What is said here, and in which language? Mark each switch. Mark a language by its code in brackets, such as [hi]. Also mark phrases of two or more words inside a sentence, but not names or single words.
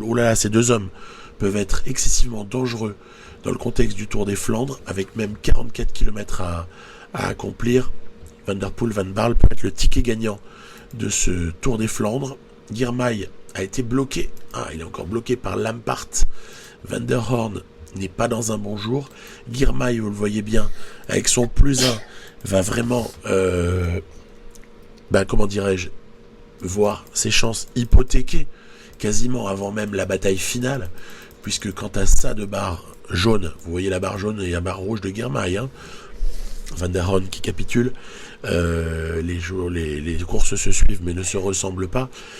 [fr] Oh là là, ces 2 hommes peuvent être excessivement dangereux dans le contexte du Tour des Flandres, avec même 44 km à accomplir. Van Der Poel, Van Baarle peut être le ticket gagnant de ce Tour des Flandres. Girmay a été bloqué. Il est encore bloqué par Lampart. Van der Horn n'est pas dans un bon jour. Girmay, vous le voyez bien, avec son +1, va vraiment, comment dirais-je, voir ses chances hypothéquées quasiment avant même la bataille finale, puisque quant à ça de barre jaune, vous voyez la barre jaune et la barre rouge de Girmay, hein, Van der Horn qui capitule, les courses se suivent mais ne se ressemblent pas.